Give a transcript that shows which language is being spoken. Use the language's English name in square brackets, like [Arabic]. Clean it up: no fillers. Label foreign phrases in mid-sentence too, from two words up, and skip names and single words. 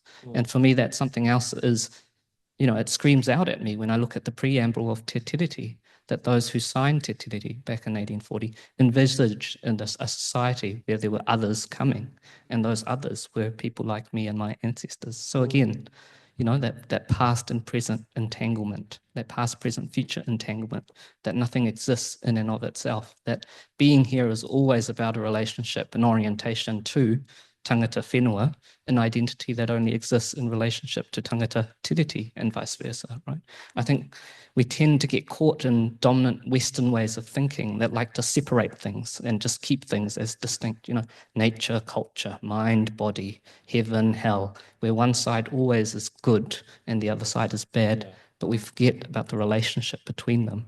[English] And for me, that something else is, it screams out at me when I look at the preamble of Te Tiriti, that those who signed Te Tiriti back in 1840 envisaged in a society where there were others coming, and those others were people like me and my ancestors. So again, that past and present entanglement, that past, present, future entanglement, that nothing exists in and of itself, that being here is always about a relationship, an orientation to [Māori] tangata whenua, [English] an identity that only exists in relationship to [Māori] tangata tiriti, [English] and vice versa, right? I think we tend to get caught in dominant Western ways of thinking that like to separate things and just keep things as distinct, nature, culture, mind, body, heaven, hell, where one side always is good and the other side is bad, but we forget about the relationship between them.